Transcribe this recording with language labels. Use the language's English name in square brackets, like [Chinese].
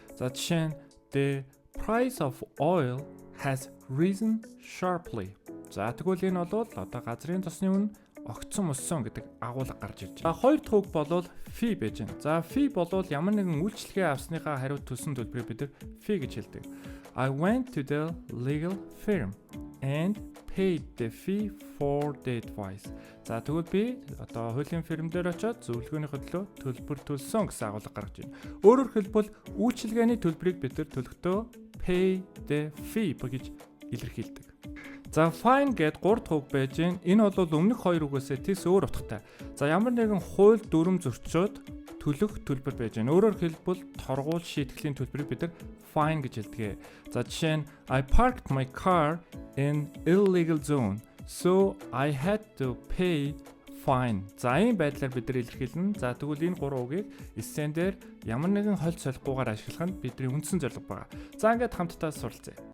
[Mongolian] За жишээ нь [English] the price of oil has risen sharply. [Mongolian] За тэгвэл энэ бол одоо газрын тосны үнэ огцон өссөн гэдэг агуулга гарч ирж байна. За хоёр дахь үг болвол fee байж байна. За fee болвол ямар нэгэн үйлчлэгээ авсныхаа хариуд төлсөн төлбөрийг бид нар fee гэж хэлдэг. [English] I went to the legal firm and paid the fee for the advice. [Mongolian] За тэгвэл би одоо хуулийн фирм дээр очиод зөвлөгөөний төлөө төлбөр төлсөн гэсэн агуулга гаргаж байна. Өөрөөр хэлбэл үйлчилгээний төлбөрийг бид нар төлөхдөө pay the fee гэж илэрхийлдэг. За fine гэд 3 дахь үг байж гэн. Энэ бол өмнөх 2 үгээс тийс өөр утгатай. За ямар нэгэн хууль дүрм зөрчөөд төлөх төлбөр байж гэн. Өөрөөр хэлбэл торгуул шийтгэлийн төлбөрийг бид нар fine гэж хэлдэг. За жишээ нь [English] I parked my car in illegal zone, so I had to pay fine. [Mongolian] За ийм байдлаар бид нар илэрхийлнэ. За тэгвэл энэ 3 үгийг эссен дээр ямар нэгэн хольц солихгүйгээр ашиглах нь бидний үндсэн зорилго байна. За ингээд хамтдаа суралцъя.